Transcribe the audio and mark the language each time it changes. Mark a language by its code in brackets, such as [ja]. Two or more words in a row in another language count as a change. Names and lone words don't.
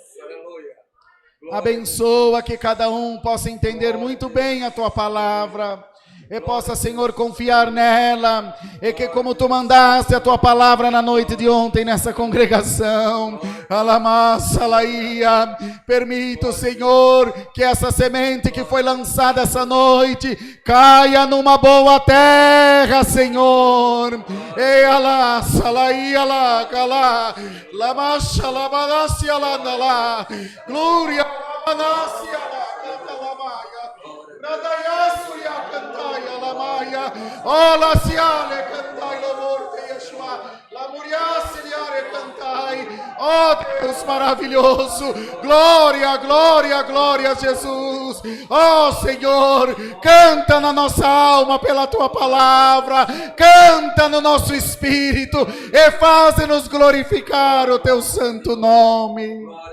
[pt] Abençoa que cada um possa entender muito bem a tua palavra, e possa, Senhor, confiar nela, e que como tu mandaste a tua palavra na noite de ontem nessa congregação, Alamasalaia, permita, Senhor, que essa semente que foi lançada essa noite caia numa boa terra, Senhor. E Alasalaia lá, calá, Lamashalabadasia lá, glória, Anasia lá, Catalamaia. Radayasu ya cantai alamaya, ola siale cantai lovorte Yeshua, la muriasi liare cantai. Oh Deus maravilhoso, glória, glória, glória a Jesus. Oh Senhor, canta na nossa alma pela tua palavra, canta no nosso espírito e faz-nos glorificar o teu santo nome.